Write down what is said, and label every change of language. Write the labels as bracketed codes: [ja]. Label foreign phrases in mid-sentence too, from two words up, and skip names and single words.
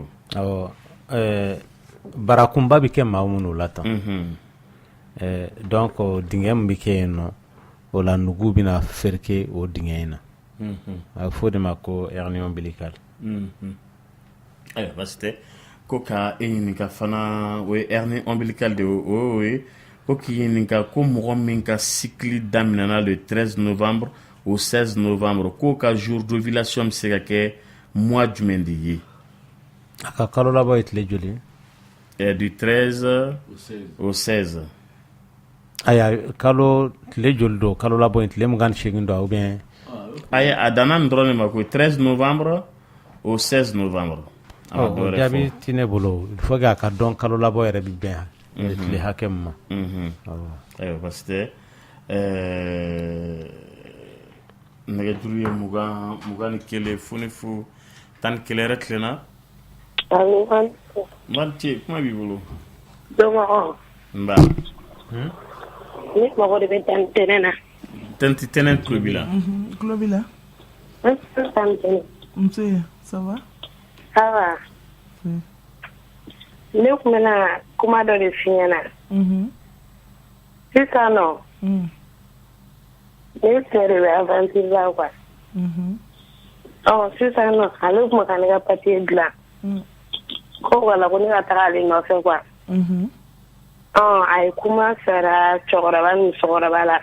[bm] awɔ barakunba bɛ kɛ maa minnu la tan donc dingɛ min bɛ kɛ yen nɔ o la nugu bɛna ferke o dingɛ in na a bɛ fɔ o de ma ko [fr] hernie ombilical [bm] ayiwa basi tɛ ko ka e ɲininka fana o ye [fr] hernie ombilical [bm] de o ye ko k'i ɲininka ko mɔgɔ min ka cycle daminɛna [fr] le 13 novembre au 16 novembre [bm] k'o ka [fr] jour d'ovulation [bm] bɛ se ka kɛ mois jumɛn de ye a ka kalo labɔ ye tile joli [fr] du 13 au 16 [bm] aya kalo tile joli don kalo labɔ ye tile 28 don [fr] ou bien [bm] ayi a danna nin dɔrɔn de ma ko [fr] 13 novembre au 16 novembre [bm] o jaabi ti ne bolo [fr] il faut que [bm] a ka dɔn kalo labɔ yɛrɛ bɛ bɛn tile hakɛ min ma ayiwa [fr] parce que [bm] nɛgɛjuru ye 21 fo ni fo 11 yɛrɛ tilenna Mati, kuma b'i bolo? Dɔgɔ. Nba. Ne mago de bɛ tɛnɛn na. Tɛnɛn tulo b'i la. Tulo b'i la. Nse, [fr] ça va? Ça va. [bm] Ne tun bɛna kuma dɔ de f'i ɲɛna. Sisan nɔ. Ne cɛ de bɛ aventure la quoi. Sisan nɔ ale tun bɛ ka ne ka papier dilan. Ko wala ko ne ka taga ale nɔfɛ quoi. A ye kuma fɛra cɛkɔrɔba ni musokɔrɔba la.